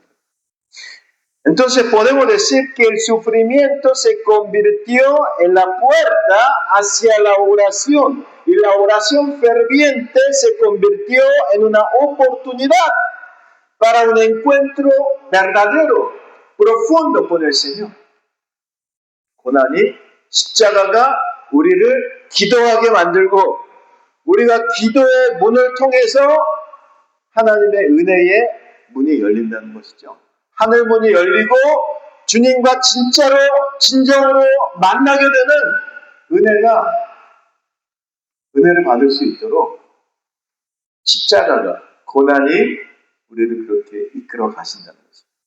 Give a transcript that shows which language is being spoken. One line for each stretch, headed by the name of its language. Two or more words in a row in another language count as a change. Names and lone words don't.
Spanish: Entonces podemos decir que el sufrimiento se convirtió en la puerta hacia la oración, y la oración ferviente se convirtió en una oportunidad para un encuentro verdadero, profundo con el Señor.
Korean: 고난이, 십자가가 우리를 기도하게 만들고, 우리가 기도의 문을 통해서 하나님의 은혜의 문이 열린다는 것이죠. 하늘 문이 열리고 주님과 진정으로 만나게 되는 은혜를 받을 수 있도록 십자가가, 고난이 우리를 그렇게 이끌어 가신다는 것입니다.